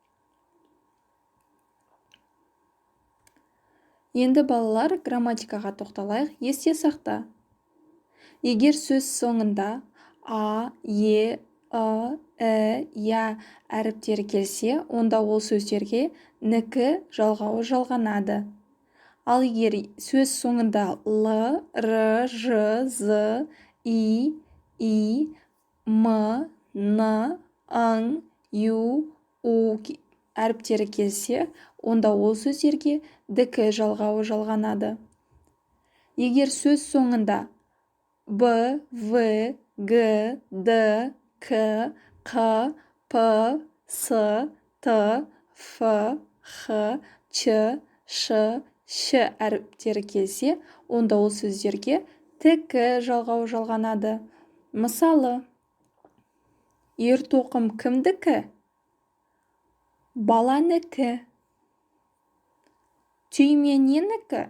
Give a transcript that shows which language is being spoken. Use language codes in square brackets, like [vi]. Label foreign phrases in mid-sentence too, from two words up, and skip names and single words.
[kk] Енді балалар, грамматикаға тоқталайық, есте сақта. Егер сөз соңында а, е, я әріптері келсе, онда ол сөздерге нікі жалғауы жалғанады. Ал егер сөз соңында л, р, ж, з, и, м, н, ың, ю, у әріптері келсе, онда ол сөздерге дікі жалғауы жалғанады. Егер сөз соңында б, в, г, д, к, қ, п, с, т, ф, х, ч, ш, ш әріптері келсе, онда ол сөздерге тікі жалғауы жалғанады. Мысалы: ер-тоқым кімдікі? Баланікі. Түйме ненікі?